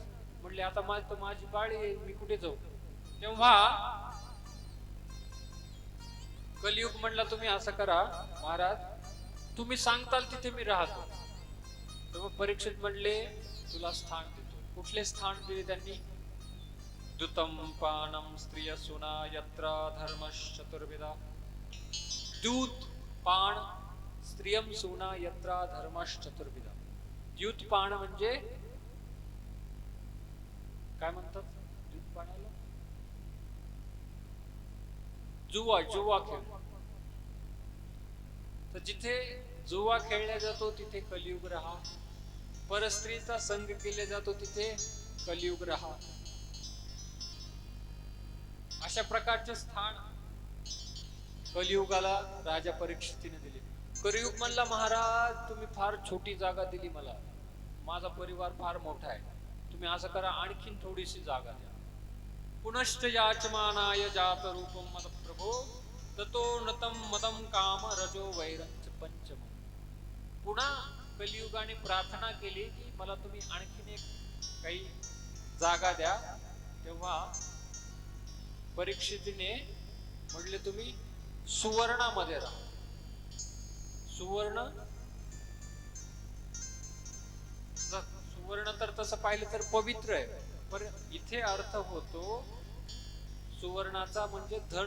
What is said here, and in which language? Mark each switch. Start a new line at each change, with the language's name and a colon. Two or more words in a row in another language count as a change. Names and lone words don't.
Marathi: म्हणले, आता माझी पाळी आहे, मी कुठे जाऊ? तेव्हा कलियुग म्हणला, तुम्ही असं करा महाराज, तुम्ही सांगताल तिथे मी राहतो. तेव्हा परीक्षित म्हणले, तुला स्थान देतो. कुठले स्थान दिले त्यांनी?
Sanskrit: द्युतम पानम स्त्रिय सुना यत्र धर्मश्चतुर्विधा. द्यूत पान स्त्रियम सुना यत्र धर्मश्चतुर्विधा.
Marathi: द्यूत पान म्हणजे काय म्हणतात द्यूत पानाला? जुवा खेळ. तर जिथे जुवा खेळला जातो तिथे कलियुग राहा, परस्त्रीचा संग केला जातो तिथे कलियुग राहा. अशा प्रकारचे स्थान कलियुगाला राजा परीक्षितीने दिले. कलियुग म्हणला, महाराज, तुम्ही फार छोटी जागा दिली मला, माझा परिवार फार मोठा आहे, तुम्ही असं करा, आणखीन थोडीशी जागा द्या.
Sanskrit: पुनश्च याचमानाय जात रूपम मद प्रभो ततो नतम मदम काम रजो वैरंच पंचम.
Marathi: पुन्हा कलियुगाने प्रार्थना केली की मला तुम्ही आणखीन एक काही जागा द्या. तेव्हा परीक्षितीने म्हटले, तुम्ही सुवर्णामध्ये राहा. सुवर्ण तर तसं पाहिलं तर पवित्र आहे, पण इथे अर्थ होतो सुवर्णाचा म्हणजे धन.